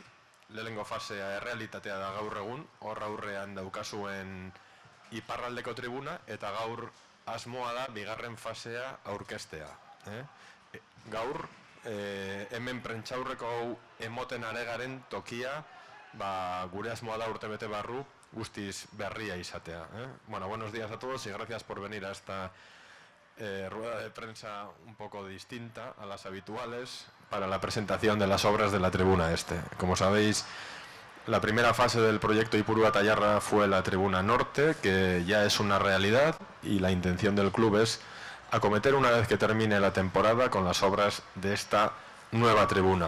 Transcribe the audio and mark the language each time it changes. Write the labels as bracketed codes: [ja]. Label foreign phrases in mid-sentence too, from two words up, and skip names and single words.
[eu] Lehenengo fasea errealitatea da gaur egun, hor aurrean daukazuen iparraldeko tribuna, eta gaur asmoa da bigarren fasea aurkeztea. Gaur, hemen prentsaurreko hau emoten aregaren tokia, gure asmoa da urtebete barru guztiz berria izatea. [es] Bueno, buenos días a todos y gracias por venir a esta rueda de prensa un poco distinta a las habituales para la presentación de las obras de la tribuna este. Como sabéis, la primera fase del proyecto Ipurua eta Jarra fue la tribuna norte, que ya es una realidad, y la intención del club es acometer una vez que termine la temporada con las obras de esta nueva tribuna.